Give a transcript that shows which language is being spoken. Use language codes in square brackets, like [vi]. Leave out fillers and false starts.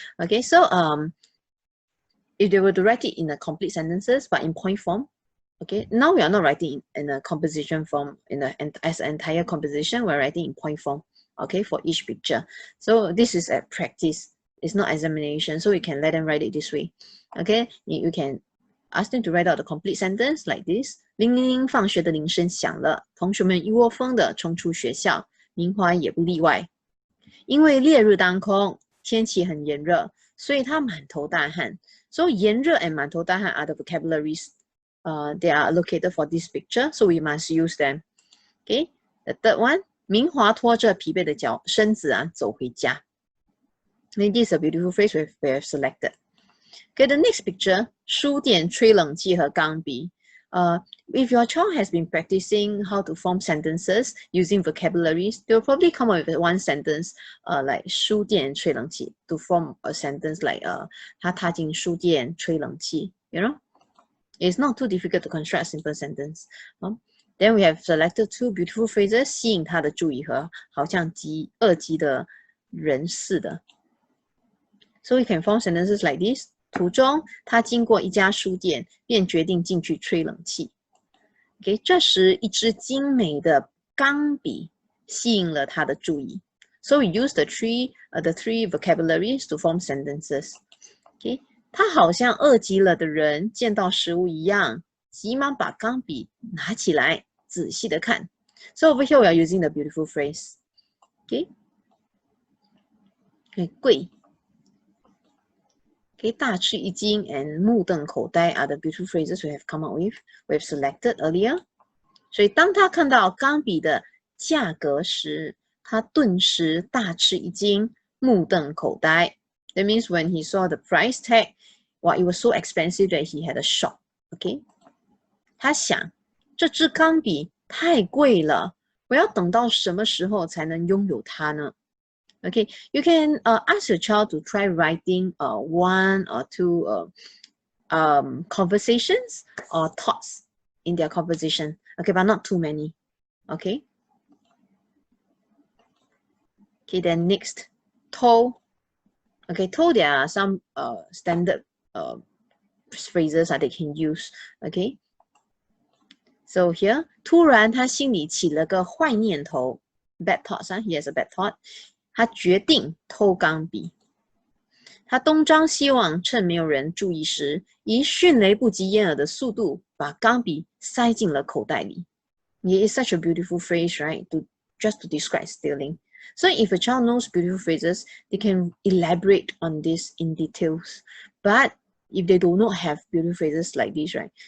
[en] Okay, so if they were to write it in a complete sentences, but in point form, okay, now we are not writing in a composition form, as an entire composition, we're writing in point form, okay, for each picture. So this is a practice, it's not examination, so we can let them write it this way. Okay, you can ask them to write out the complete sentence like this. [zh] 铃铃铃，放学的铃声响了，同学们一窝蜂地冲出学校，明华也不例外。因为烈日当空，天气很炎热，所以他满头大汗。 [en] So 炎热 and 满头大汗 are the vocabularies they are allocated for this picture, so we must use them. Okay, the third one, [zh] 明华拖着疲惫的身子走回家。 [en] This is a beautiful phrase we have selected. Okay, the next picture, [zh] 书店吹冷气和钢笔。 [en] If your child has been practicing how to form sentences using vocabularies, they'll probably come up with one sentence like [zh] 书店吹冷气 [en] to form a sentence like [zh] 他踏进书店吹冷气 [en] you know, it's not too difficult to construct a simple sentence. Then we have selected 2 beautiful phrases, [zh] 吸引他的注意和好像恶极的人似的。 [en] So we can form sentences like this. [zh] 途中，他经过一家书店，便决定进去吹冷气。 Okay, 这时，一支精美的钢笔吸引了他的注意。 [en] So we use the three vocabularies to form sentences. [zh] Okay, 他好像饿极了的人，见到食物一样，急忙把钢笔拿起来，仔细的看。 [en] So over here we are using the beautiful phrase. Okay, 贵。 Okay, 大吃一惊 and 目瞪口呆 are the beautiful phrases we have come up with, we have selected earlier. [zh] 所以当他看到钢笔的价格时，他顿时大吃一惊，目瞪口呆。 [en] That means when he saw the price tag, wow, it was so expensive that he had a shock. [zh] Okay, 他想，这支钢笔太贵了，我要等到什么时候才能拥有它呢？ [en] Okay, you can ask your child to try writing 1 or 2 conversations or thoughts in their composition. Okay, but not too many. Okay. Okay, then next, 偷. Okay, 偷 there are some standard phrases they can use. Okay. [zh] So here, 突然他心里起了个坏念头 ， [en] bad thoughts. He has a bad thought. [zh] 他决定偷钢笔。他东张西望，趁没有人注意时，以迅雷不及掩耳的速度把钢笔塞进了口袋里。 [en] It is such a beautiful phrase, right? Just to describe stealing. So if a child knows beautiful phrases, they can elaborate on this in details. But if they do not have beautiful phrases like this, right?